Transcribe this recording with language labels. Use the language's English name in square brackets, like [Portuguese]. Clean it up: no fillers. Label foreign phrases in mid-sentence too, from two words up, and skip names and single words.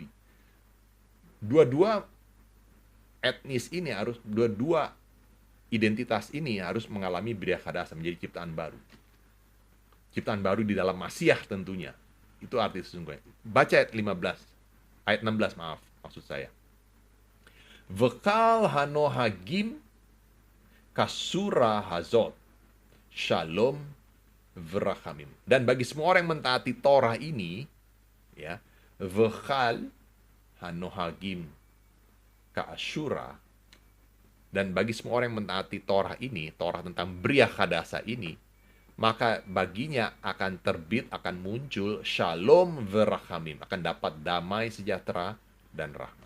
[Indonesian] Dua-dua etnis ini harus, dua-dua identitas ini harus mengalami [Hebrew] בריאה חדשה, [Indonesian] menjadi ciptaan baru. Ciptaan baru di dalam Masiah tentunya. Itu arti sesungguhnya. Baca ayat 15. Ayat 16, maaf, maksud saya. [Hebrew] וכל הנוהגים כשורה הזאת שלום ורחמים. [Indonesian] Dan bagi semua orang yang mentaati Torah ini, ya, [Hebrew] וכל הנוהגים כשורה, [Indonesian] dan bagi semua orang yang mentaati Torah ini, Torah tentang [Hebrew] בריאה חדשה [Indonesian] ini, maka baginya akan terbit, akan muncul [Hebrew] שלום ורחמים, [Indonesian] akan dapat damai, sejahtera, dan rahmat.